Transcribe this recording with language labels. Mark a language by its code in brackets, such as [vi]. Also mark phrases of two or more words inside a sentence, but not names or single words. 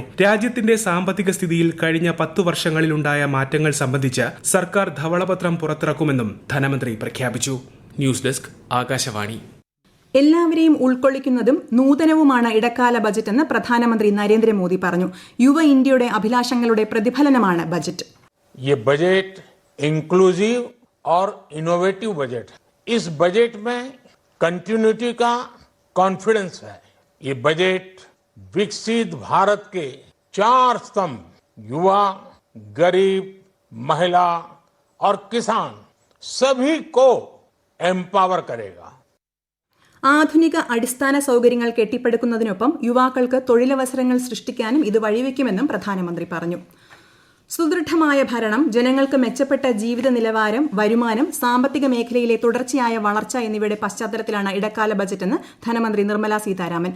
[ml] രാജ്യത്തിന്റെ സാമ്പത്തിക സ്ഥിതിയിൽ കഴിഞ്ഞ 10 വർഷങ്ങളിലുണ്ടായ മാറ്റങ്ങൾ സംബന്ധിച്ച് സർക്കാർ ധവളപത്രം പുറത്തിറക്കുമെന്നും ധനമന്ത്രി പ്രഖ്യാപിച്ചു. [en] News Desk, [ml] ആകാശവാണി. എല്ലാവരെയും ഉൾക്കൊള്ളിക്കുന്നതും നൂതനവുമാണ് ഇടക്കാല ബജറ്റെന്ന് പ്രധാനമന്ത്രി നരേന്ദ്രമോദി പറഞ്ഞു. യുവ ഇന്ത്യയുടെ അഭിലാഷങ്ങളുടെ പ്രതിഫലനമാണ് ബജറ്റ്. [hi] ये बजट इंक्लूसिव और [en] innovative budget [hi] है. इस बजट में कंटिन्यूटी का कॉन्फिडेंस है. ये बजट विकसित भारत के 4 स्तंभ युवा, गरीब, महिला और किसान सभी को एम्पावर करेगा. [ml] ആധുനിക അടിസ്ഥാന സൌകര്യങ്ങൾ കെട്ടിപ്പടുക്കുന്നതിനൊപ്പം യുവാക്കൾക്ക് തൊഴിലവസരങ്ങൾ സൃഷ്ടിക്കാനും ഇത് വഴിവെക്കുമെന്നും പ്രധാനമന്ത്രി പറഞ്ഞു. സുദൃഢമായ ഭരണം, ജനങ്ങൾക്ക് മെച്ചപ്പെട്ട ജീവിത നിലവാരം, വരുമാനം, സാമ്പത്തിക മേഖലയിലെ തുടർച്ചയായ വളർച്ച എന്നിവയുടെ പശ്ചാത്തലത്തിലാണ് ഇടക്കാല ബജറ്റെന്ന് ധനമന്ത്രി നിർമ്മല സീതാരാമൻ.